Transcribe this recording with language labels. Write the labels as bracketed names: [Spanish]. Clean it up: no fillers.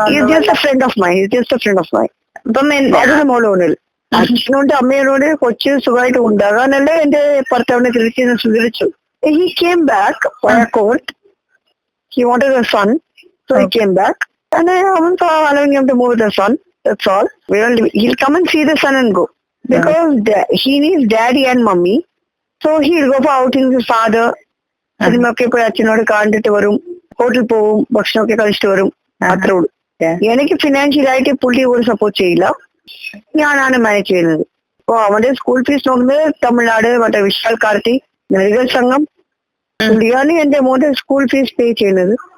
[English] just a friend of mine, [Malayalam] just a friend of mine. അതിന് മോളോണിൽ അച്ഛനോട് അമ്മയോട് കൊച്ചു സുഖമായിട്ട് ഉണ്ടാകാനല്ലേ എന്റെ ഭർത്താവിനെ തിരിച്ചു സ്വീകരിച്ചു. [English] He came back by a court. He wanted a son, so he came back. And I haven't allowing him to move the son. That's all. He'll come and see the son and go. Because he needs daddy and mummy. So he'll go for outings with father. [Malayalam] സിനിമയൊക്കെ പോയി അച്ഛനോട് കണ്ടിട്ട് വരും, ഹോട്ടലിൽ പോവും, ഭക്ഷണമൊക്കെ കഴിച്ചിട്ട് വരും. അത്രേ ഉള്ളൂ. എനിക്ക് ഫിനാൻഷ്യലായിട്ട് പുള്ളി ഒരു സപ്പോർട്ട് ചെയ്യില്ല, ഞാനാണ് മാനേജ് ചെയ്യുന്നത്. അപ്പൊ അവന്റെ സ്കൂൾ ഫീസ് നോക്കുന്നത് തമിഴ്നാട് മറ്റേ വിശാൽ കാർത്തി നടികൾ സംഘം പുള്ളിയാണ് എന്റെ മോന്റെ സ്കൂൾ ഫീസ് പേ ചെയ്യുന്നത്.